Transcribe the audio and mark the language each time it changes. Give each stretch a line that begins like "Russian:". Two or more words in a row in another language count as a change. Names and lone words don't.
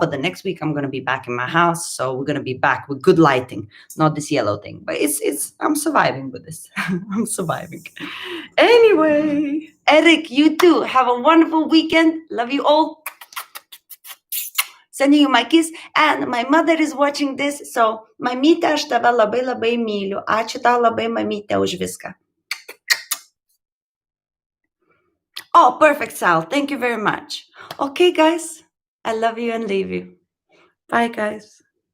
English: But the next week I'm going to be back in my house. So we're going to be back with good lighting, not this yellow thing. But I'm surviving with this. I'm surviving. Anyway, Eric, you too. Have a wonderful weekend. Love you all. Sending you my kiss. And my mother is watching this. So,
Lithuanian: mamyte, aš tave labai myliu. Ačiū tau labai, mamyte, už viską.
English: Oh, perfect, Sal. Thank you very much. Okay, guys. I love you and leave you. Bye, guys.